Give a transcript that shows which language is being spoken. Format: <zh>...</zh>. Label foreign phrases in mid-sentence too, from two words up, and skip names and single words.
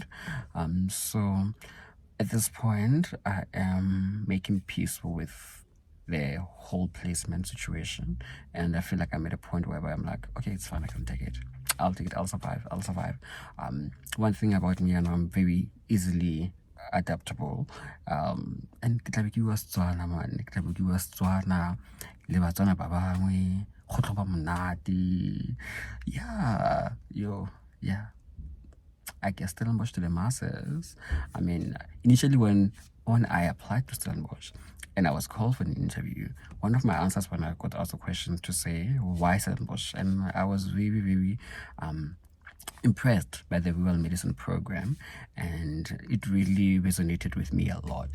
<en>So at this point I am making peace with the whole placement situation, and I feel like I'm at a point where I'm like, okay, it's fine, I can take it, I'll take it, I'll survive. One thing about me, and I'm very easily adaptable, and</en> <tn>ke tla be ke bua Setswana, man, ke tla be ke bua Setswana le Batswana ba bangwe, go tlo ba monate.</tn> <en>Yeah, I guess Stellenbosch to the masses. I mean, initially when I applied to Stellenbosch and I was called for an interview, one of my answers when I got asked a question to say, why Stellenbosch? And I was very, very impressed by the rural medicine program, and it really resonated with me a lot.</en>